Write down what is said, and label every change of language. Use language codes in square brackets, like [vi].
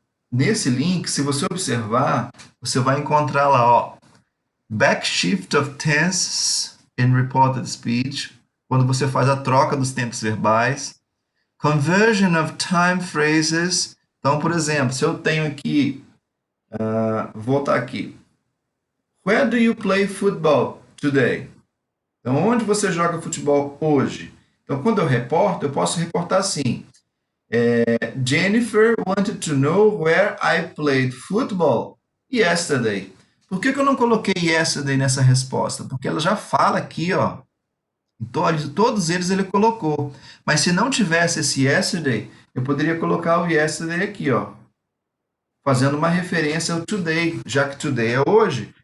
[pt] Nesse link, se você observar, você vai encontrar lá, ó, [en] backshift of tenses in reported speech, [pt] quando você faz a troca dos tempos verbais. [en] Conversion of time phrases. [pt] Então, por exemplo, se eu tenho aqui, vou voltar aqui. [en] Where do you play football today? [pt] Então, onde você joga futebol hoje? Então, quando eu reporto, eu posso reportar assim. [en] Jennifer wanted to know where I played football yesterday. [pt] Por que eu não coloquei yesterday nessa resposta? Porque ela já fala aqui, ó. Todos eles ele colocou. Mas se não tivesse esse yesterday, eu poderia colocar o yesterday aqui, ó, fazendo uma referência ao today, já que today é hoje.